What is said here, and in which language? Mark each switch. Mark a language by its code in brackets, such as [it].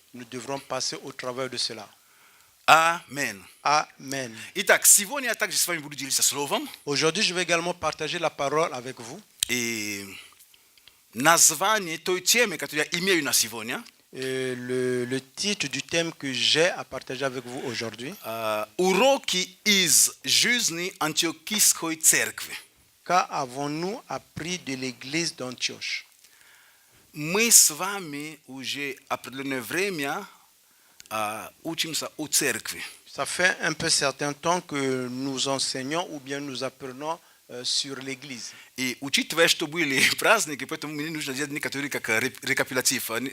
[fr] nous devrons passer au travers de cela. Amen. Amen. [ru] Итак, сегодня я также с вами буду делиться словом. [fr] Aujourd'hui, je vais également partager la parole avec vous. [ru] И название той темы, которую я имею на сегодня, [fr] Et le titre du thème que j'ai à partager avec vous aujourd'hui, [ru] уроки из жизни Антиохийской церкви. [fr] qu'avons-nous appris de l'église d'Antioche? [ru] Мы с вами уже определенное время учимся о церкви. [fr] Ça fait un peu certain temps que nous enseignons ou bien nous apprenons sur l'église. [ru] И учитывая, что были праздники, поэтому мне нужно делать некоторые как рекапитулятив.